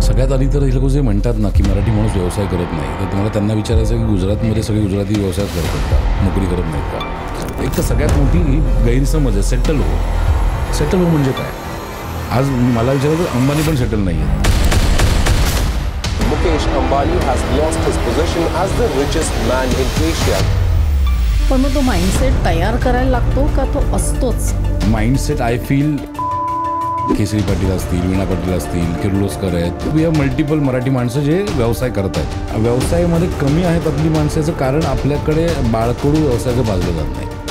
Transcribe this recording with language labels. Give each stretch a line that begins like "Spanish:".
Marathi: सगळ्यात आधी तर हे लोक जे म्हणतात ना की मराठी माणूस व्यवसाय करत नाही, तर तुम्हाला त्यांना विचारायचं की गुजरातमध्ये सगळे गुजराती व्यवसाय करतात का, नोकरी करत नाहीत का? एक तर सगळ्यात मोठी गैरसमज आहे सेटल हो. सेटल हो म्हणजे काय? आज मला विचारलं तर अंबानी पण सेटल नाही आहे.
English: Mukesh Ambani has lost his position as the richest man in Asia.
Marathi: पण मग तो माइंडसेट तयार करायला लागतो का तो असतोच? माइंडसेट
English: I feel
Marathi: केसरी पाटील असतील, वीणा पाटील असतील, किर्लोस्कर आहेत,
English: we have multiple
Marathi: मराठी माणसं जे व्यवसाय करत आहेत. व्यवसायामध्ये कमी आहेत आपली माणसाचं कारण आपल्याकडे बाळकडू व्यवसायाचं बाजलं जात नाही.